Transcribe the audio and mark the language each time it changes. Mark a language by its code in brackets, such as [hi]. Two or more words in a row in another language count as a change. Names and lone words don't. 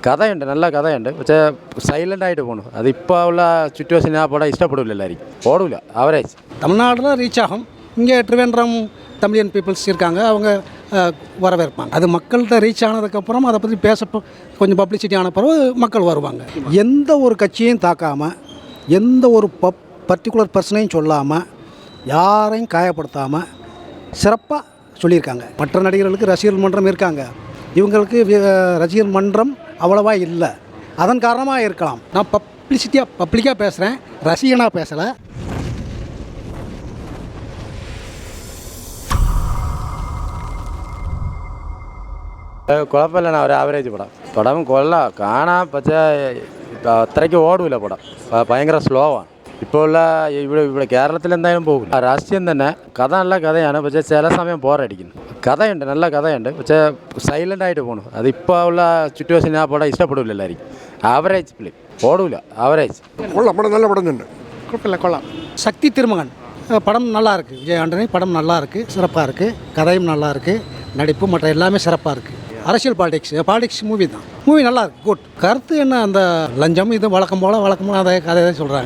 [ml] കഥയുണ്ട്, നല്ല കഥയുണ്ട്. പക്ഷേ സൈലൻ്റായിട്ട് പോകണം. അത് ഇപ്പോൾ ഉള്ള സിറ്റുവേഷൻ ആ പടം ഇഷ്ടപ്പെടില്ല എല്ലാവർക്കും, [ta] ஓடல ஆவரேஜ். தமிழ்நாட்டில் ரீச் ஆகும். இங்கே ட்ரிவேண்ட்ரம் [en] Tamilian peoples [ta] இருக்காங்க, அவங்க வரவேற்பாங்க. அது மக்கள்கிட்ட ரீச் ஆனதுக்கப்புறம் அதை பற்றி கொஞ்சம் பப்ளிசிட்டி ஆன பிறகு மக்கள் வருவாங்க. எந்த ஒரு கட்சியையும் தாக்காமல், எந்த ஒரு [en] particular person [ta] சொல்லாமல், யாரையும் காயப்படுத்தாமல் சிறப்பாக சொல்லியிருக்காங்க. மற்ற நடிகர்களுக்கு ரசிகர் மன்றம் இருக்காங்க, இவங்களுக்கு ரசிகர் மன்றம் அவ்வளவா இல்லை. அதன் காரணமாக இருக்கலாம். நான் பப்ளிக்காக பேசுகிறேன், ரசிகனாக பேசலை. [ml] കുഴപ്പമില്ല, ഒരു ആവറേജ് പടം. പടം കൊള്ളാം, കാണാൻ. പക്ഷേ അത്രയ്ക്ക് ഓടില്ല പടം, ഭയങ്കര സ്ലോ ആണ്. ഇപ്പോൾ ഉള്ള ഇവിടെ കേരളത്തിൽ എന്തായാലും പോകില്ല. രാഷ്ട്രീയം തന്നെ, കഥ നല്ല കഥയാണ്, പക്ഷേ ചില സമയം ബോറടിക്കുന്നു. കഥയുണ്ട്, നല്ല കഥയുണ്ട്, പക്ഷേ സൈലൻ്റായിട്ട് പോകണം. അത് ഇപ്പോൾ ഉള്ള സിറ്റുവേഷൻ ആ പടം ഇഷ്ടപ്പെടില്ല എല്ലാവർക്കും. [en] average film, [ta] ஓடல ஆவரேஜ். கொள்ளலாம், படம் நல்ல படம் തന്നെ. குழப்பமில்லை, கொள்ளலாம். சக்தி திருமகன் படம் நல்லா இருக்குது. விஜய் ஆண்டனி படம் நல்லா இருக்குது, சிறப்பாக இருக்குது. கதையும் நல்லா இருக்குது, நடிப்பு மற்ற எல்லாமே சிறப்பாக இருக்குது. அரசியல் [en] politics movie [ta] தான். மூவி நல்லா இருக்குது, குட். கருத்து என்ன, அந்த லஞ்சம் இது வழக்கம் போல் அதை கதையை சொல்கிறாங்க.